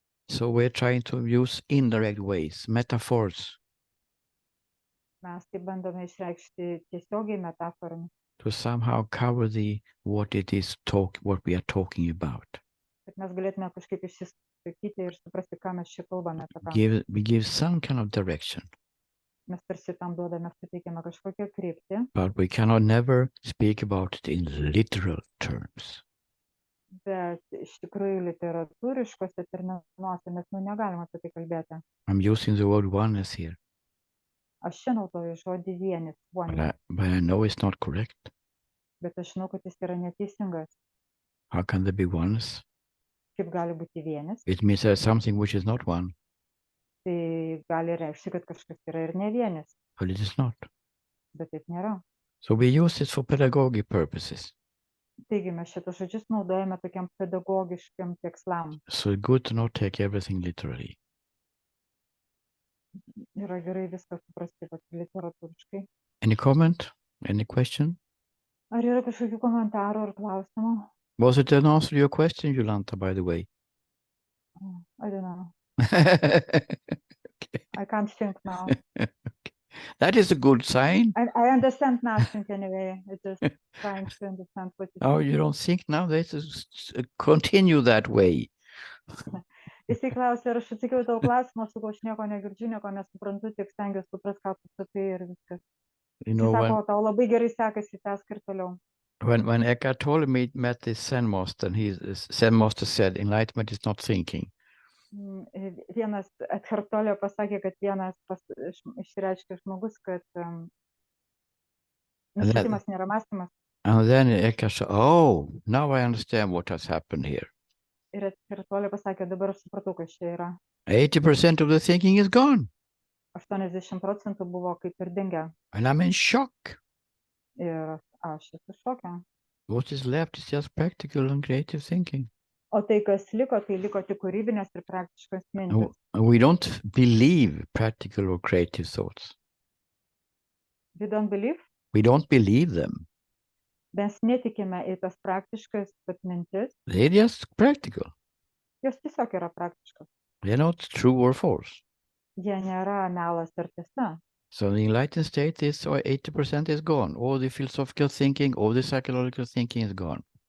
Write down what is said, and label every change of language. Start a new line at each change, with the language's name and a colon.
English: So we're trying to use indirect ways, metaphors.
Lithuanian: Mes tai bandome išreikšti tiesiogiai metaforomis.
English: To somehow cover what we are talking about.
Lithuanian: Kad mes galėtume kažkaip išsisakyti ir suprasti, ką mes čia kalbame apie ką.
English: We give some kind of direction.
Lithuanian: Mes tarsi tam duodame, suteikiame kažkokią kryptį.
English: But we cannot never speak about it in literal terms.
Lithuanian: Bet iš tikrųjų literatūriškose terminuose mes negalime apie tai kalbėti.
English: I'm using the word oneness here.
Lithuanian: Aš čia naudoju žodį vienis.
English: But I know it's not correct.
Lithuanian: Bet aš žinau, kad jis yra neteisingas.
English: How can there be oneness?
Lithuanian: Kaip gali būti vienis?
English: It means there's something which is not one.
Lithuanian: Tai gali reikšti, kad kažkas yra ir ne vienis.
English: But it is not.
Lithuanian: Bet taip nėra.
English: So we use it for pedagogic purposes.
Lithuanian: Taigi mes šitus žodžius naudojame tokiam pedagogiškiam tikslam.
English: So good to not take everything literally.
Lithuanian: Yra gerai viską suprasti literatūriškai.
English: Any comment? Any question?
Lithuanian: Ar yra kažkokių komentarų ar klausimų?
English: Was it an answer to your question, Jolanta, by the way? I don't know. Okay. I can't think now. Okay. That is a good sign. I understand nothing anyway. I'm just trying to understand what you Oh, you don't think now? Let's continue that way.
Lithuanian: Jisai klausė, ar aš atsakiau tavo klausimą, sakau, aš nieko negirdžiu, nieko nesuprantu, tik stengiuosi suprasti, ką tu sakai ir viskas. Jis sako, tau labai gerai sekasi, tęsk ir toliau.
English: When Eckhart Tolle met this Zen master, Zen master said, enlightenment is not thinking.
Lithuanian: Vienas Eckhart Tolle pasakė, kad vienas išreiškė žmogus, kad nušvitimas nėra mąstymas.
English: And then Eckhart said, oh, now I understand what has happened here.
Lithuanian: Ir Eckhart Tolle pasakė, dabar aš supratau, kas čia yra.
English: 80% of the thinking is gone.
Lithuanian: 80% buvo kaip ir dingę.
English: And I'm in shock.
Lithuanian: Ir aš esu šoke.
English: What is left is just practical and creative thinking.
Lithuanian: O tai, kas liko, tai liko tik kūrybinės ir praktiškos mintis.
English: We don't believe practical or creative thoughts. We don't believe? We don't believe them.
Lithuanian: Mes netikime į tas praktiškas mintis.
English: They're just practical.
Lithuanian: Jos tiesiog yra praktiškos.
English: They're not true or false.
Lithuanian: Jie nėra melas ar tiesa.
English: So the enlightened state is 80% is gone. All the philosophical thinking, all the psychological thinking is gone.